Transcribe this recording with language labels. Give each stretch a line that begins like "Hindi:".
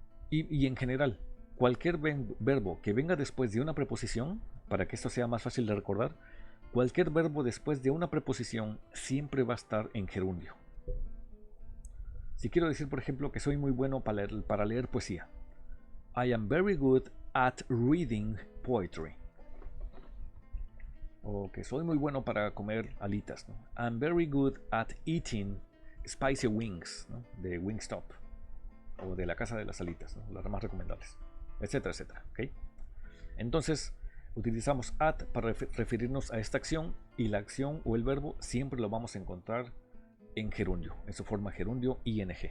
Spanish: Y en general, cualquier verbo que venga después de una preposición, para que esto sea más fácil de recordar, cualquier verbo después de una preposición siempre va a estar en gerundio. Si quiero decir, por ejemplo, que soy muy bueno para leer poesía, I am very good at reading poetry. O que soy muy bueno para comer alitas, ¿no?
English: I'm very good at eating spicy wings, ¿no?
Spanish: De Wingstop. O de la casa de las alitas, ¿no? Las más recomendables, etcétera, etcétera. ¿Okay? Entonces utilizamos at para referirnos a esta acción, y la acción o el verbo siempre lo vamos a encontrar en gerundio, en su forma gerundio ing.